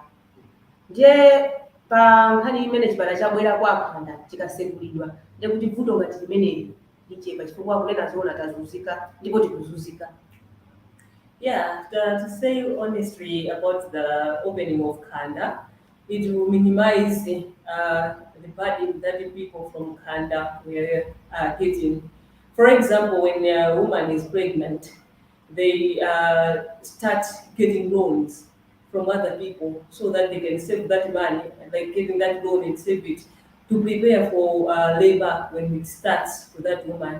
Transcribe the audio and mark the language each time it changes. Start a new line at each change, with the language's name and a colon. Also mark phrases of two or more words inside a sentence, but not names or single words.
Nyanja: Ndiye pa nkhani imene chipatala chabwera kwa Khanda chikasekulidwa ndi kuti vuto ngati limeneli lichepa chifukwa kunena zoona tazunzika ndipo tikuzunzika.
English: Yeah, to say honestly about the opening of Khanda, it will minimize the burden that the people from Khanda were getting. For example, when a woman is pregnant, they start getting loans from other people so that they can save that money, like getting that loan and save it to prepare for labor when it starts for that woman.